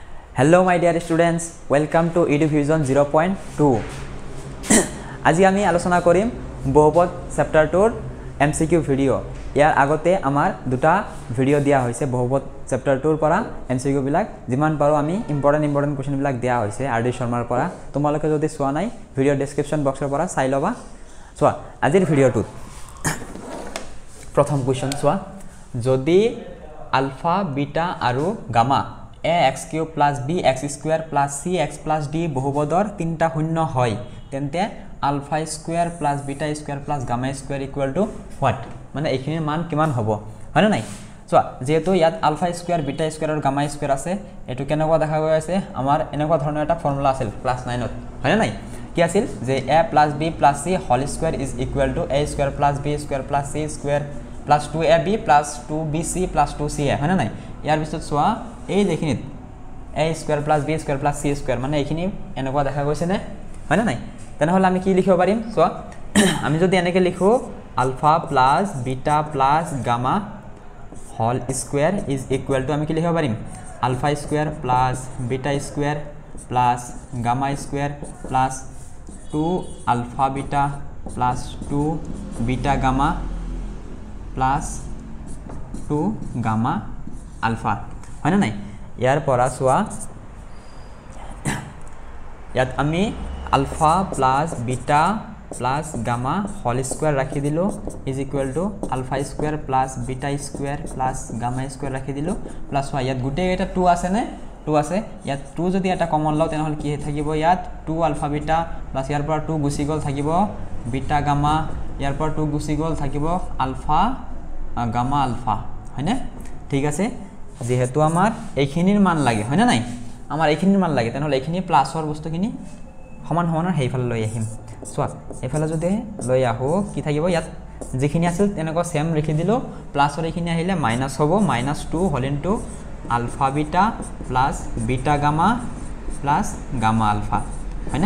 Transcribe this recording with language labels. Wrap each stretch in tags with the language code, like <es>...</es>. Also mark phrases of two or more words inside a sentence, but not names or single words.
<en>Hello my dear students, welcome to EduVision 0.2.</en> <as>আজি আমি আলোচনা কৰিম বহুপদ</as> <en>chapter 2 MCQ video.</en> <as>ইয়াৰ আগতে আমাৰ দুটা ভিডিও দিয়া হৈছে বহুপদ চেপ্টাৰ 2 পৰা MCQ বিলাক যিমান পাৰো আমি</as> <en>important question</en> <as>বিলাক দিয়া হৈছে RD শৰ্মাৰ পৰা। তোমালোকে যদি চোৱা নাই</as> <en>video description box</en> <as>পৰা চাই লবা। চোৱা আজিৰ ভিডিওটো প্ৰথম কোৱেশ্চন চোৱা, যদি আলফা বিটা আৰু গামা ax³ + bx² + cx + d বহুপদৰ তিনটা শূন্য হয় তেন্তে</as> <en>alpha² + beta² + gamma² = what?</en> <as>মানে এইখিনিৰ মান কিমান হ'ব হয় না নাই? চোৱা যেহেতু ইয়াত alpha² beta² আৰু gamma² আছে, এটো কেনেকুৱা দেখা গৈ আছে আমাৰ এনেকুৱা ধৰণৰ এটা ফৰ্মুলা আছিল ক্লাস 9 ত হয় না নাই? কি আছিল যে</as> <en>a + b + c whole square is equal to a² + b² + c² plus 2ab plus 2bc plus 2ca</en> <as>হয় না নাই? ইয়াৰ পিছত চোৱা এই দেখিনিত</as> <en>a² plus b² plus c²</en> <as>মানে এইখিনি এনেকুৱা দেখা গৈছে নে হয় না নাই? তেনেহলে আমি কি লিখিব পাৰিম চোৱা আমি যদি এনেকে লিখো</as> <en>alpha plus beta plus gamma whole square is equal to</en> <as>আমি কি লিখিব পাৰিম</as> <en>alpha² plus beta² plus gamma² plus 2 alpha beta plus 2 beta gamma plus 2 gamma alpha</en> <as>হয় না নাই? ইয়াৰ পৰা চোৱা ইয়াত আমি</as> <en>alpha plus beta plus gamma whole square</en> <as>ৰাখি দিলো</as> <en>is equal to alpha² plus beta² plus gamma²</en> <as>ৰাখি দিলো প্লাস হয় ইয়াত গুটে এটা 2 আছে নে 2 আছে ইয়াত 2 যদি এটা কমন লও তেনেহলে কি থাকিব ইয়াত</as> <en>2 alpha beta</en> <as>প্লাস ইয়াৰ পৰা 2 গুচি গল থাকিব</as> <en>beta gamma</en> <as>ইয়াৰ পৰা 2 গুচি গল থাকিব</as> <en>alpha gamma alpha</en> <as>হয়নে? ঠিক আছে যেহেতু আমাৰ এইখিনিৰ মান লাগে হয় না নাই? আমাৰ এইখিনিৰ মান লাগে তেনেহলে এইখিনি প্লাসৰ বস্তুখিনি সমান সমানৰ হেইফালে লৈ আহিম। চোৱা এইফালে যদি লৈ আহো কি থাকিব ইয়াত যিখিনি আছিল তেনেকুৱা সেম লিখি দিলো প্লাসৰ এইখিনি আহিলে মাইনাস হ'ব</as> <en>-2 whole into alpha beta plus beta gamma plus gamma alpha</en> <as>হয়নে?</as>